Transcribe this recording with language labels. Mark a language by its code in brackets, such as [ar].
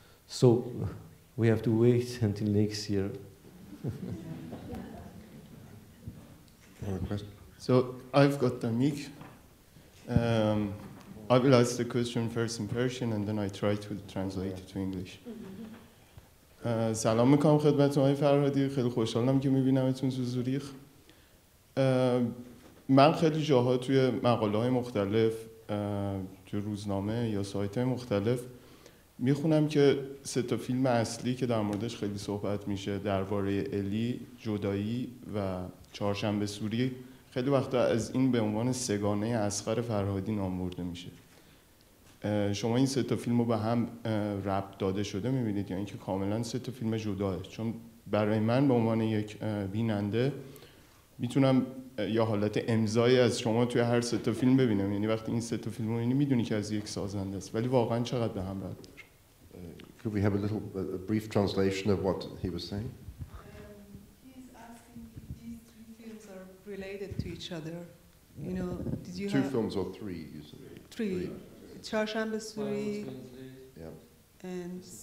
[en] So we have to wait until next year. So I've got the mic. I will ask the question first in Persian, and then I try to translate it to English. [fa] سلام میکنم خدمت آقای فرهادی. خیلی خوشحالم که میبینمتون تو زوریخ. من خیلی جاها توی مقاله‌های مختلف توی روزنامه یا سایت‌های مختلف میخونم که 3 فیلم اصلی که در موردش خیلی صحبت میشه درباره الی، جدایی و چهارشنبه سوری، خیلی وقتا از این به عنوان سگانه اصغر فرهادی نام برده میشه. شما این 3 فیلم رو به هم ربط داده شده میبینید یا اینکه کاملا 3 فیلم جداه؟ چون برای من به عنوان یک بیننده میتونم یا حالت امضایی از شما توی هر 3 فیلم ببینم، یعنی وقتی این 3 فیلم رو میبینی میدونی که از یک سازنده است، ولی واقعا چقدر به هم ربط داره. [en] Could we have a brief translation of what he was saying? He's asking if these 3 films are related to each other. You know, did you 2 have films or 3? You said 3? Çarşamba Suri Yeah. and